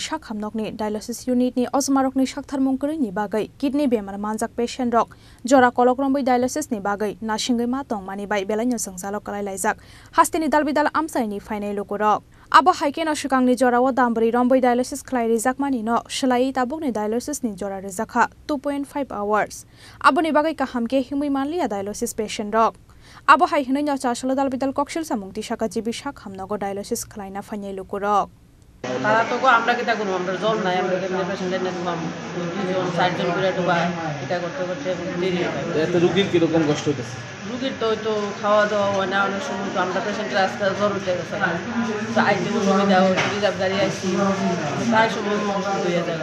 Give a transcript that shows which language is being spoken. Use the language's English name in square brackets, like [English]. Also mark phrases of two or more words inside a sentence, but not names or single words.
[Kok Borok] shakhamnokni [English] dialysis unit [Kok Borok] ni Ozmarokni shaktharmungkuri ni bagai kidney bemar manjak patient rok jora kolokrongbai dialysis ni bagai nasingai ma tongmani bai belanyo sangsalok kalai laijak hastini dalbidal amsai ni fainai lugurok Abo haikeno shikangni jorawo dambari rombai dialysis khlai rijak mani no shlai tabukni dialysis ni jora rijakha 2.5 hours Abo ni bagai kahamke himui manlia dialysis patient rok Abo haikeno nya chashalo dalbidal kokshil samungti shaka jibi shakhamnogo dialysis khlaina fainai lukurok [Bangla] তারা তো আমরা কিটা করব আমরা জল নাই আমরা কেমনে পেশেন্টের নেব দুজন চারজন করে তো ভাই কিটা করতে করতে দেরি হয় এত রোগীর কি রকম কষ্ট হইতেছে রোগীর তো খাওয়া দাওয়া হয় না অনেক সময় তো আমরা পেশেন্টের আজকে জ্বর উঠে গেছে তো আইতে সুবিধা হয় রিজার্ভ গাড়ি আইছি প্রায় সময় হয়ে যায়